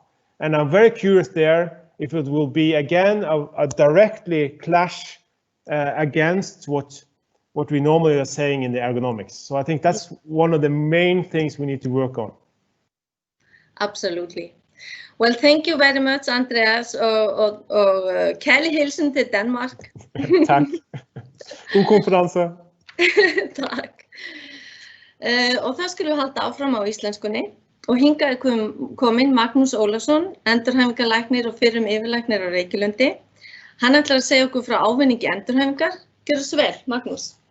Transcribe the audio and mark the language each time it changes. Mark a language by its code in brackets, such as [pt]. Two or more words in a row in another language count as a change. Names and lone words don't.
[en] And I'm very curious there if it will be again a directly clash against what we normally are saying in the ergonomics. So I think that's one of the main things we need to work on. Absolutely. Well, thank you very much, [da] Andreas, og kærlig hilsen til Danmark. Tak. God konferanse. [is] Takk. Og það skulum við halda áfram á íslenskunni. Og hingað kominn Magnús Ólafsson, endurhæfingarlæknir og fyrrum yfirlæknir á Reykjalundi. Hann ætlar að segja okkur frá ávinningi endurhæfingar. Gjörðu svo vel, Magnús.